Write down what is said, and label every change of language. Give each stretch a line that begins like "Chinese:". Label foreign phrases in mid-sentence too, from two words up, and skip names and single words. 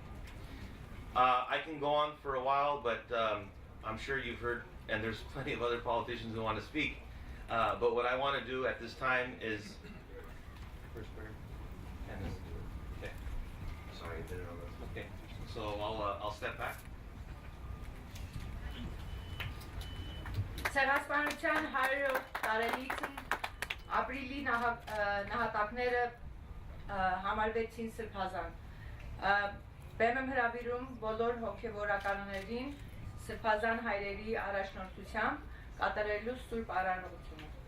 English: I can go on for a while, but I'm sure you've heard and there's plenty of other politicians who want to speak. But what I want to do at this time is first prayer. Okay. Sorry, I did it on this. Okay. So I'll step back.
Armenian: Ցեղասպանության 100 տարելիցն ապրիլի նահատակները համարվեցին սրբազան։ Բեմ եմ հրավիրում բոլոր հոգևորականներին սրբազան հայրերի առաջնորդությամբ կատարելու սուրբ արարողությունը։